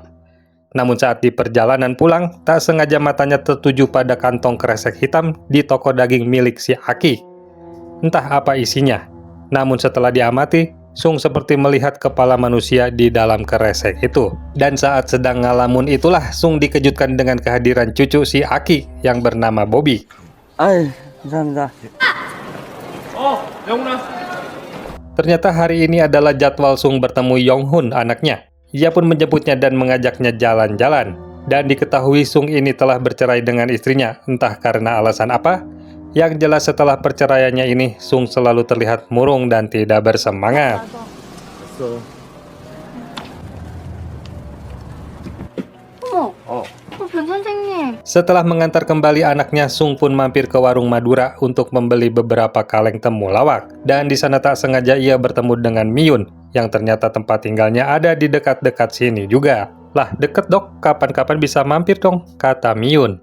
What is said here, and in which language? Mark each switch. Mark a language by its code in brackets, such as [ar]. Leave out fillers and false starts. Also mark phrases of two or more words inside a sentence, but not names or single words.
[id] Namun saat di perjalanan pulang, tak sengaja matanya tertuju pada kantong kresek hitam di toko daging milik si Aki. Entah apa isinya, namun setelah diamati, Sung seperti melihat kepala manusia di dalam kresek itu. Dan saat sedang ngalamun itulah Sung dikejutkan dengan kehadiran cucu si Aki yang bernama Bobby. [ko] 아이, 감사합니다. 영훈아. [id] Ternyata hari ini adalah jadwal Sung bertemu Yonghun anaknya. Ia pun menjemputnya dan mengajaknya jalan-jalan. Dan diketahui Sung ini telah bercerai dengan istrinya, entah karena alasan apa. Yang jelas setelah perceraiannya ini, Sung selalu terlihat murung dan tidak bersemangat. [ko] 어머, 변 선생님. [id] Setelah mengantar kembali anaknya, Sung pun mampir ke warung Madura untuk membeli beberapa kaleng temulawak. Dan di sana tak sengaja ia bertemu dengan Miyun yang ternyata tempat tinggalnya ada di dekat-dekat sini juga. Lah, deket dok, kapan-kapan bisa mampir dong, kata Miyun.